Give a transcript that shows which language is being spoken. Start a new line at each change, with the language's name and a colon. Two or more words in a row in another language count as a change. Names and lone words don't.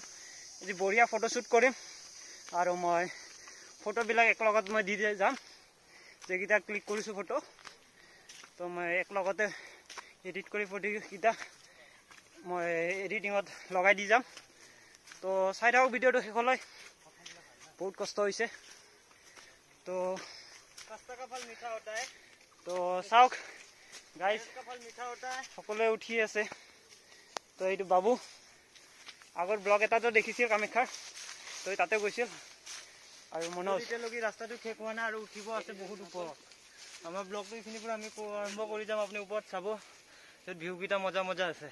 Assamese: আজি বঢ়িয়া ফটোশ্বুট কৰিম, আৰু মই ফটোবিলাক একেলগত মই দি যাম। যেইকেইটা ক্লিক কৰিছোঁ ফটো, তো মই একেলগতে এডিট কৰি ফটোকেইটা মই এডিটিঙত লগাই দি যাম। তো চাই থাকক ভিডিঅ'টো শেষলৈ, বহুত কষ্ট হৈছে। তো
Hindi: रास्ता का फल मीठा होता है।
Assamese: তো চাওক গাইজ,
Hindi: का फल मीठा होता है।
Assamese: সকলোৱে উঠি আছে। তো এইটো বাবু আগৰ ব্লগ এটাতো দেখিছিল কামাখ্যাৰ, তো তাতে গৈছিল। আৰু মনোজ এতিয়ালৈকে ৰাস্তাটো শেষ হোৱা নাই, আৰু উঠিব আছে বহুত ওপৰত। আমাৰ ব্লগটো এইখিনিৰ পৰা আমি আৰম্ভ কৰি যাম। আপুনি ওপৰত চাব, ভিউকেইটা মজা আছে।